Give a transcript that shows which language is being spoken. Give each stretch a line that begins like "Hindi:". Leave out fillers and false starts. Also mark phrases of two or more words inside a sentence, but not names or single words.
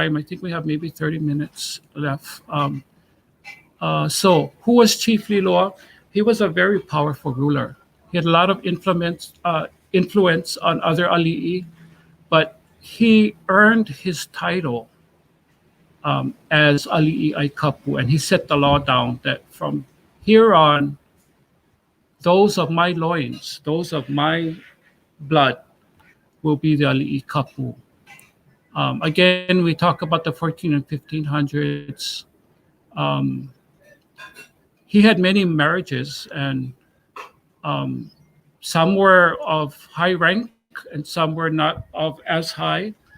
English: I think we have maybe 30 minutes left. So who was Chief Liloa? He was a very powerful ruler. He had a lot of influence on other ali'i, but he earned his title as
Hawaiian: ali'i ai kapu,
English: and he set the law down that from here on, those of my loins, those of my blood, will be the
Hawaiian: ali'i kapu.
English: Again, we talk about the 14 and 1500s. He had many marriages, and some were of high rank and some were not of as high.